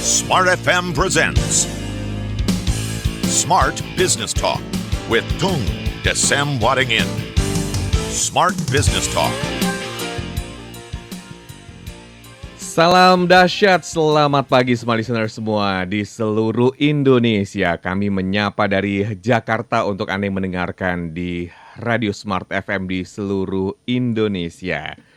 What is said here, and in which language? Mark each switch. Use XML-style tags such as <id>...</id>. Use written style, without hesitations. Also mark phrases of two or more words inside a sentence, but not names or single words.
<en>Smart FM presents Smart Business Talk with Tung Desem Waddingin. Smart Business Talk.</en> <id>Salam dahsyat, selamat pagi semua listener semua di seluruh Indonesia. Kami menyapa dari Jakarta untuk Anda yang mendengarkan di Radio Smart FM di seluruh Indonesia.</id>